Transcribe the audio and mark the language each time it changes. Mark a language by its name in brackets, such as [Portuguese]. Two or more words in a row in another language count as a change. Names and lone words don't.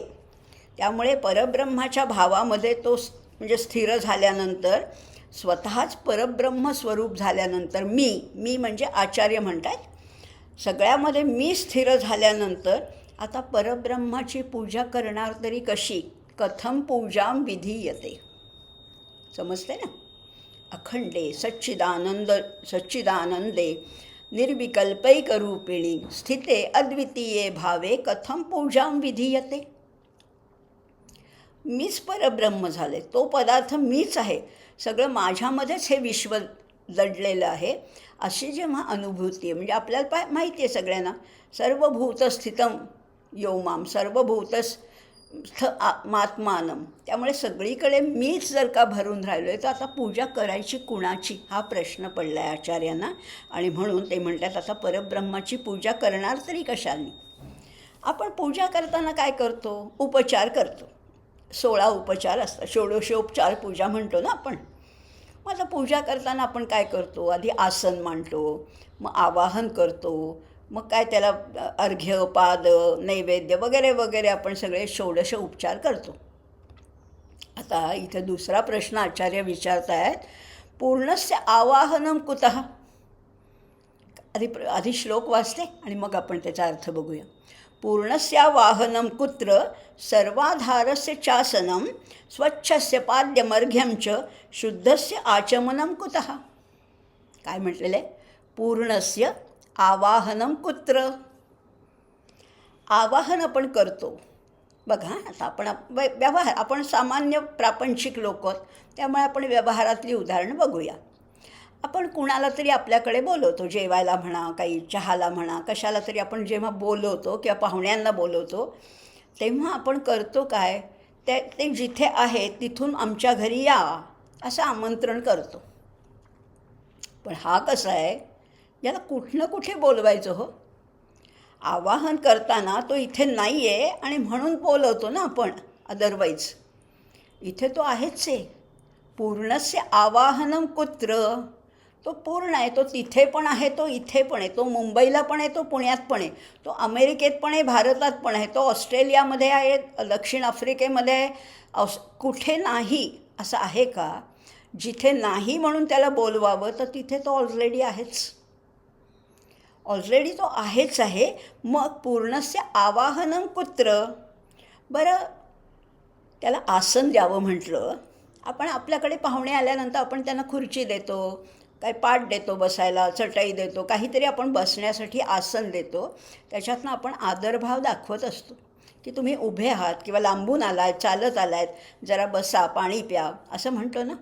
[Marathi] त्यामुळे परब्रह्माच्या भावामध्ये तो म्हणजे स्थिर झाल्यानंतर स्वतःच परब्रह्म स्वरूप झाल्यानंतर मी म्हणजे आचार्य म्हणतात सगळ्यामध्ये मी स्थिर झाल्यानंतर आता परब्रह्माची पूजा करणार तरी कशी, [Sanskrit] कथम पूजाम विधीयते. [Marathi] समजते ना. [Sanskrit] अखंडे सच्चिदानंदे निर्विकल्पैकरूपिणी स्थिते अद्वितीये भावे कथम पूजाम विधीयते. [Marathi] मीच परब्रह्म झाले, तो पदार्थ मीच आहे, सगळं माझ्यामध्येच हे विश्व दडलेलं आहे, अशी जेव्हा अनुभूती आहे. म्हणजे आपल्याला माहिती आहे सगळ्यांना, [Sanskrit] सर्वभूतस्थितम यो माम सर्वभूतस्थ मात्मानम. [Marathi] त्यामुळे सगळीकडे मीच जर का भरून राहिलो आहे तर आता पूजा करायची कुणाची हा प्रश्न पडला आहे आचार्यांना. आणि म्हणून ते म्हणतात आता परब्रह्माची पूजा करणार तरी कशाने. आपण पूजा करताना काय करतो, उपचार करतो. 16 उपचार असतात, षोडशोपचार पूजा म्हणतो ना आपण. मग आता पूजा करताना आपण काय करतो, आधी आसन मांडतो, मग आवाहन करतो, मग काय त्याला अर्घ्य पाद नैवेद्य वगैरे वगैरे आपण सगळे षोडश उपचार करतो. आता इथे दुसरा प्रश्न आचार्य विचारत आहेत, [Sanskrit] पूर्णस्य आवाहनम कुतः. [Marathi] आधी श्लोक वाचते आणि मग आपण त्याचा अर्थ बघूया. [Sanskrit] पूर्णस्यावाहनं कुत्र सर्वाधारस्य चासनं स्वच्छस्य पाद्यमर्घ्यं च शुद्धस्य आचमनं कुतः. [Marathi] काय म्हटलेलं आहे, [Sanskrit] पूर्णस्य आवाहनं कुत्र. [Marathi] आवाहन आपण करतो बघा. आता आपण व्यवहार, आपण सामान्य प्रापंचिक लोक आहोत, त्यामुळे आपण व्यवहारातली उदाहरणं बघूया. आपण कुणाला तरी आपल्याकडे बोलवतो, जेवायला म्हणा, काही चहाला म्हणा, कशाला तरी आपण जेव्हा बोलवतो किंवा पाहुण्यांना बोलवतो तेव्हा आपण करतो काय, ते जिथे आहे तिथून आमच्या घरी या असं आमंत्रण करतो. पण हा कसा आहे, याला कुठनं कुठे बोलवायचं हो. आवाहन करताना तो इथे नाही आहे आणि म्हणून बोलवतो ना आपण, अदरवाईज इथे तो आहेच आहे. [Sanskrit] पूर्णस्य आवाहनं कुत्र, [Marathi] तो पूर्ण आहे, तो तिथे पण आहे, तो इथे पण आहे, तो मुंबईला पण आहे, तो पुण्यात पण आहे, तो अमेरिकेत पण आहे, भारतात पण आहे, तो ऑस्ट्रेलियामध्ये आहे, दक्षिण आफ्रिकेमध्ये आहे, कुठे नाही असं आहे का. जिथे नाही म्हणून त्याला बोलवावं तर तिथे तो ऑलरेडी आहेच, ऑलरेडी तो आहेच आहे. [Sanskrit] मग पूर्णस्य आवाहनं कुत्र. [Marathi] बरं, त्याला आसन द्यावं म्हटलं, आपण आपल्याकडे पाहुणे आल्यानंतर आपण त्यांना खुर्ची देतो, काही पाट देतो बसायला, चटई देतो, काहीतरी आपण बसण्यासाठी आसन देतो. त्याच्यातनं आपण आदरभाव दाखवत असतो की तुम्ही उभे आहात किंवा लांबून आलात, चालत आलात, जरा बसा, पाणी प्या असं म्हणतो ना.